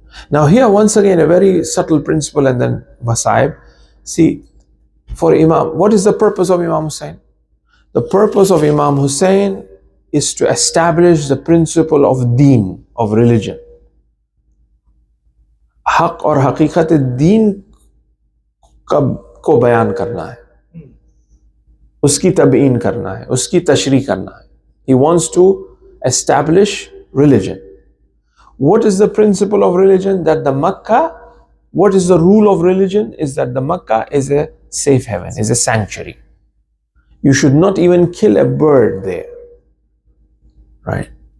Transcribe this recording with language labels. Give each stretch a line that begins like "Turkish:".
English: Now here once again a very subtle principle, and then Masaib. See, for Imam, what is the purpose of Imam Husayn? The purpose of Imam Husayn is to establish the principle of deen, of religion.
Hindi: Haq और हकीकत दीन को बयान करना है, उसकी तबयीन करना है, उसकी तशरीह करना है.
English: He wants to establish religion. What is the principle of religion? That the Makkah, what is the rule of religion? Is that the Makkah is a safe haven, is a sanctuary. You should not even kill a bird there. Right?